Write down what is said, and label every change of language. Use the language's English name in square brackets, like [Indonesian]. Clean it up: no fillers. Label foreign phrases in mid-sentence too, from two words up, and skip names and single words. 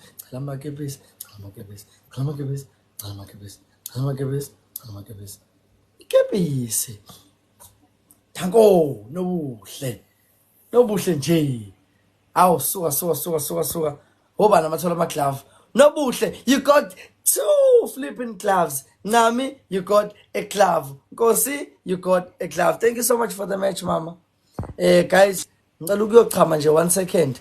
[Zulu] Cela amakepisi. Ikepisi. Danko, nobuhle nje. Aw, suka. Hoba namathola amaglove. Nobuhle, [English] you got 2 flipping gloves. Nami, you got a glove. Nkosi, you got a glove. Thank you so much for the match, mama. [Zulu] Guys, ngicela ukuyochama nje 1 second.